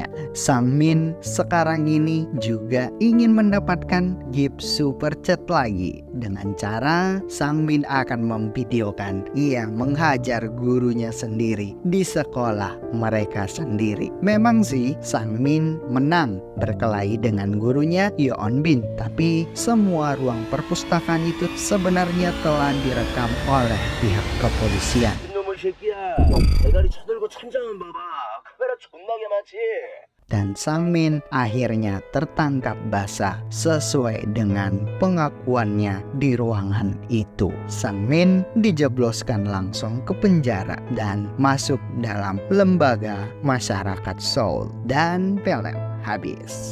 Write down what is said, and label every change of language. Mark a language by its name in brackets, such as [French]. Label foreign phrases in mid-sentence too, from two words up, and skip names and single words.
[Indonesian] Sang Min sekarang ini juga ingin mendapatkan [English] gift super chat [Indonesian] lagi, dengan cara Sang Min akan memvideokan ia menghajar gurunya sendiri di sekolah mereka sendiri. Memang sih Sang Min menang berkelahi dengan gurunya Yeonbin, tapi semua ruang perpustakaan itu sebenarnya telah direkam oleh pihak kepolisian. [Korean] 이놈의 새끼야, 대가리 쳐들고 천장은 봐봐. 카메라 존나게 많지. [Indonesian] dan Sang Min akhirnya tertangkap basah sesuai dengan pengakuannya di ruangan itu. Sang Min dijebloskan langsung ke penjara dan masuk dalam lembaga masyarakat Seoul, dan film habis.